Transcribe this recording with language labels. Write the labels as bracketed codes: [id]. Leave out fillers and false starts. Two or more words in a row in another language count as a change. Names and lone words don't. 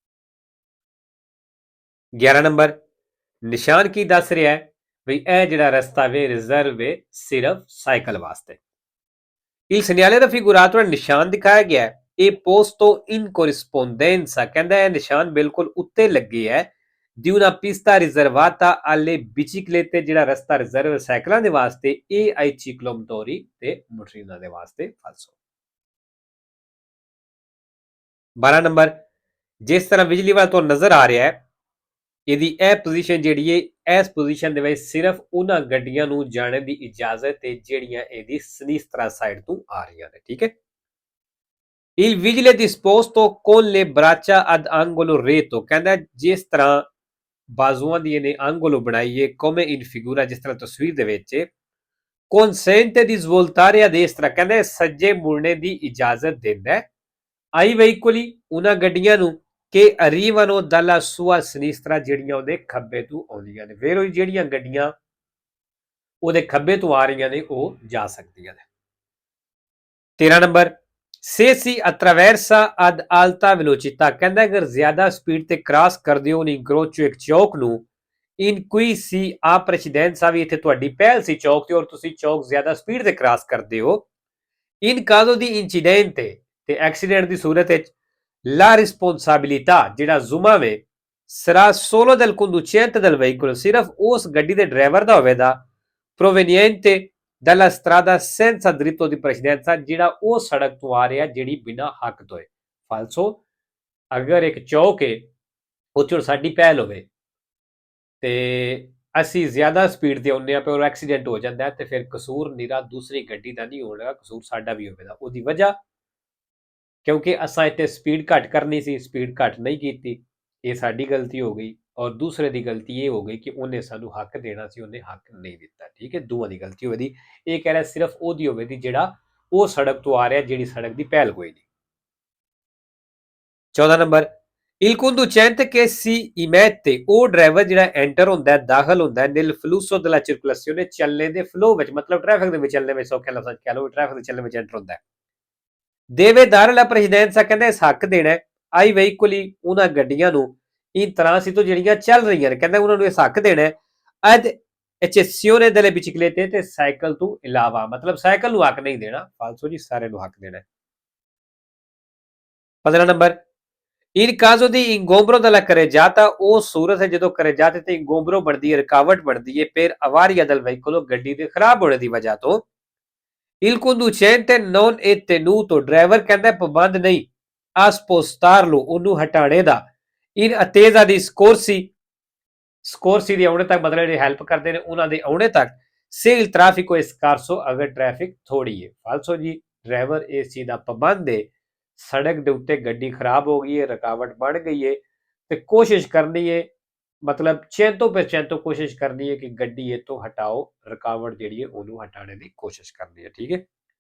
[pa] 11 ਨੰਬਰ, ਨਿਸ਼ਾਨ ਕੀ ਦੱਸ ਰਿਹਾ ਹੈ ਵੀ ਇਹ ਜਿਹੜਾ ਰਸਤਾ ਵੇ ਰਿਜ਼ਰਵ ਵੇ ਸਿਰਫ ਸਾਈਕਲ ਵਾਸਤੇ। [it] Il segnale raffigurato [pa] ਹੈ ਨਿਸ਼ਾਨ ਦਿਖਾਇਆ ਗਿਆ ਹੈ ਇਹ [it] posto in corrispondenza, [pa] ਕਹਿੰਦਾ ਇਹ ਨਿਸ਼ਾਨ ਬਿਲਕੁਲ ਉੱਤੇ ਲੱਗੇ ਹੈ [it] di una pista riservata alle biciclette, [pa] ਜਿਹੜਾ ਰਸਤਾ ਰਿਜ਼ਰਵ ਸਾਈਕਲਾਂ ਦੇ ਵਾਸਤੇ [it] e ai ciclomotori [pa] ਤੇ ਮੋਟਰਸਾਈਕਲਾਂ ਦੇ ਵਾਸਤੇ ਫਾਲਸੋ। 12 ਨੰਬਰ, ਜਿਸ ਤਰ੍ਹਾਂ ਬਿਜਲੀ ਵਾਲਾ ਤੋਂ ਨਜ਼ਰ ਆ ਰਿਹਾ ਹੈ ਇਹਦੀ ਇਹ ਪੋਜੀਸ਼ਨ ਜਿਹੜੀ ਹੈ ਇਸ ਪੋਜੀਸ਼ਨ ਦੇ ਵਿੱਚ ਸਿਰਫ ਉਹਨਾਂ ਗੱਡੀਆਂ ਨੂੰ ਜਾਣ ਦੀ ਇਜਾਜ਼ਤ ਹੈ ਜਿਹੜੀਆਂ ਇਹਦੀ ਸਿਨਿਸਤਰਾ ਸਾਈਡ ਤੋਂ ਆ ਰਹੀਆਂ ਨੇ, ਠੀਕ ਹੈ। [it] Il vigile disposto con le braccia ad angolo retto, [pa] ਕਹਿੰਦਾ ਜਿਸ ਤਰ੍ਹਾਂ ਬਾਜ਼ੂਆਂ ਦੀ ਇਹਨੇ angolo ਬਣਾਈ ਹੈ [it] come in figura, [pa] ਜਿਸ ਤਰ੍ਹਾਂ ਤਸਵੀਰ ਦੇ ਵਿੱਚ [it] consente di svoltare a destra, [pa] ਕਹਿੰਦਾ ਸੱਜੇ ਮੁੜਨੇ ਦੀ ਇਜਾਜ਼ਤ ਦਿੰਦਾ ਹੈ [it] ai veicoli, [pa] ਉਹਨਾਂ ਗੱਡੀਆਂ ਨੂੰ ਕਿ [it] arrivano dalla sua sinistra, [pa] ਜਿਹੜੀਆਂ ਉਹਦੇ ਖੱਬੇ ਤੋਂ ਆਉਂਦੀਆਂ ਨੇ ਫਿਰ ਉਹ ਜਿਹੜੀਆਂ ਗੱਡੀਆਂ ਉਹਦੇ ਖੱਬੇ ਤੋਂ ਆ ਰਹੀਆਂ ਨੇ ਉਹ ਜਾ ਸਕਦੀਆਂ ਨੇ। 13 ਨੰਬਰ, [it] se si attraversa ad alta velocità, [pa] ਕਹਿੰਦਾ ਅਗਰ ਜ਼ਿਆਦਾ ਸਪੀਡ ਤੇ ਕ੍ਰਾਸ ਕਰਦੇ ਹੋ [it] un incrocio [pa] ਇੱਕ ਚੌਕ ਨੂੰ in [it] cui si ha precedenza, [pa] ਵੀ ਇੱਥੇ ਤੁਹਾਡੀ ਪਹਿਲ ਸੀ ਚੌਕ ਤੇ ਔਰ ਤੁਸੀਂ ਚੌਕ ਜ਼ਿਆਦਾ ਸਪੀਡ ਤੇ ਕ੍ਰਾਸ ਕਰਦੇ ਹੋ [it] in caso di incidente, [pa] ਤੇ ਐਕਸੀਡੈਂਟ ਦੀ ਸੂਰਤ ਵਿੱਚ [it] la responsabilità, [pa] ਜਿਹੜਾ ਜ਼ੁਮਾ ਵੇ [it] sarà solo del conducente del veicolo, [pa] ਸਿਰਫ ਉਸ ਗੱਡੀ ਦੇ ਡਰਾਈਵਰ ਦਾ ਹੋਵੇਗਾ [it] proveniente dalla strada senza diritto di precedenza, [pa] ਜਿਹੜਾ ਉਹ ਸੜਕ ਤੋਂ ਆ ਰਿਹਾ ਜਿਹੜੀ ਬਿਨਾਂ ਹੱਕ ਤੋਂ ਹੈ ਫਾਲਸੋ। ਅਗਰ ਇੱਕ ਚੌਕ ਹੈ ਉੱਥੇ ਸਾਡੀ ਪਹਿਲ ਹੋਵੇ ਤੇ ਅਸੀਂ ਜ਼ਿਆਦਾ ਸਪੀਡ ਤੇ ਆਉਂਦੇ ਆ ਪਰ ਐਕਸੀਡੈਂਟ ਹੋ ਜਾਂਦਾ ਹੈ ਤੇ ਫਿਰ ਕਸੂਰ ਨਿਰਾ ਦੂਸਰੀ ਗੱਡੀ ਦਾ ਨਹੀਂ ਹੋਣਾ, ਕਸੂਰ ਸਾਡਾ ਵੀ ਹੋਵੇਗਾ। ਉਹਦੀ ਵਜ੍ਹਾ ਕਿਉਂਕਿ ਅਸਾਂ ਇੱਥੇ ਸਪੀਡ ਘੱਟ ਕਰਨੀ ਸੀ, ਸਪੀਡ ਘੱਟ ਨਹੀਂ ਕੀਤੀ, ਇਹ ਸਾਡੀ ਗਲਤੀ ਹੋ ਗਈ ਔਰ ਦੂਸਰੇ ਦੀ ਗਲਤੀ ਇਹ ਹੋ ਗਈ ਕਿ ਉਹਨੇ ਸਾਨੂੰ ਹੱਕ ਦੇਣਾ ਸੀ, ਉਹਨੇ ਹੱਕ ਨਹੀਂ ਦਿੱਤਾ, ਠੀਕ ਹੈ। ਦੋਵਾਂ ਦੀ ਗਲਤੀ ਹੋਵੇਗੀ। ਇਹ ਕਹਿ ਰਿਹਾ ਸਿਰਫ ਉਹਦੀ ਹੋਵੇਗੀ ਜਿਹੜਾ ਉਹ ਸੜਕ ਤੋਂ ਆ ਰਿਹਾ ਜਿਹੜੀ ਸੜਕ ਦੀ ਪਹਿਲ ਕੋਈ ਨਹੀਂ। 14 ਨੰਬਰ, [it] il conducente che si immette, [pa] ਉਹ ਡਰਾਈਵਰ ਜਿਹੜਾ ਐਂਟਰ ਹੁੰਦਾ ਹੈ ਦਾਖਲ ਹੁੰਦਾ ਹੈ [it] nel flusso della circolazione, [pa] ਚੱਲਣੇ ਦੇ ਫਲੋ ਵਿੱਚ, ਮਤਲਬ ਟ੍ਰੈਫਿਕ ਦੇ ਵਿੱਚ ਚੱਲਣੇ ਵਿੱਚ, ਸੌਖੇ ਲਫ਼ਜ਼ਾਂ ਕਹਿ ਲਓ ਟ੍ਰੈਫਿਕ ਦੇ ਚੱਲਣੇ ਵਿੱਚ ਐਂਟਰ ਹੁੰਦਾ ਹੈ। [it] deve dare la precedenza, [pa] ਕਹਿੰਦਾ ਇਸ ਹੱਕ ਦੇਣਾ [it] ai veicoli, [pa] ਉਹਨਾਂ ਗੱਡੀਆਂ ਨੂੰ [it] in transito [pa] ਜਿਹੜੀਆਂ ਚੱਲ ਰਹੀਆਂ ਨੇ, ਕਹਿੰਦਾ ਉਹਨਾਂ ਨੂੰ ਇਸ ਹੱਕ ਦੇਣਾ [it] ad eccezione delle biciclette, [pa] ਤੇ ਸਾਈਕਲ ਤੋਂ ਇਲਾਵਾ, ਮਤਲਬ ਸਾਈਕਲ ਨੂੰ ਹੱਕ ਨਹੀਂ ਦੇਣਾ ਫਾਲਸੋ ਜੀ, ਸਾਰੇ ਨੂੰ ਹੱਕ ਦੇਣਾ। 15 ਨੰਬਰ, [it] in caso di ingombro della carreggiata, [pa] ਉਹ ਸੂਰਤ ਹੈ ਜਦੋਂ carreggiata ਤੇ ingombro ਬਣਦੀ ਹੈ, ਰੁਕਾਵਟ ਬਣਦੀ ਹੈ [it] per avaria del veicolo, [pa] ਗੱਡੀ ਦੇ ਖਰਾਬ ਹੋਣੇ ਦੀ ਵਜ੍ਹਾ ਤੋਂ [it] il conducente non è tenuto, [pa] ਡਰਾਈਵਰ ਕਹਿੰਦਾ ਪਾਬੰਦ ਨਹੀਂ [it] a spostarlo, [pa] ਉਹਨੂੰ ਹਟਾਣੇ ਦਾ [it] in attesa di scorsi [pa] ਦੀ ਆਉਣੇ ਤੱਕ, ਮਤਲਬ ਜਿਹੜੇ ਹੈਲਪ ਕਰਦੇ ਨੇ ਉਹਨਾਂ ਦੇ ਆਉਣੇ ਤੱਕ [it] se il traffico è scarso, [pa] ਅਗਰ ਟ੍ਰੈਫਿਕ ਥੋੜੀ ਹੈ ਫਾਲਸੋ ਜੀ। ਡਰਾਈਵਰ ਇਸ ਚੀਜ਼ ਦਾ ਪਾਬੰਦ ਹੈ, ਸੜਕ ਦੇ ਉੱਤੇ ਗੱਡੀ ਖਰਾਬ ਹੋ ਗਈ ਹੈ, ਰੁਕਾਵਟ ਬਣ ਗਈ ਹੈ ਤੇ ਕੋਸ਼ਿਸ਼ ਕਰਨੀ ਹੈ, ਮਤਲਬ 100% ਕੋਸ਼ਿਸ਼ ਕਰਨੀ ਹੈ ਕਿ ਗੱਡੀ ਇਹ ਤੋਂ ਹਟਾਓ, ਰੁਕਾਵਟ ਜਿਹੜੀ ਹੈ ਉਹਨੂੰ ਹਟਾਣੇ ਦੀ ਕੋਸ਼ਿਸ਼ ਕਰਨੀ ਹੈ, ਠੀਕ ਹੈ।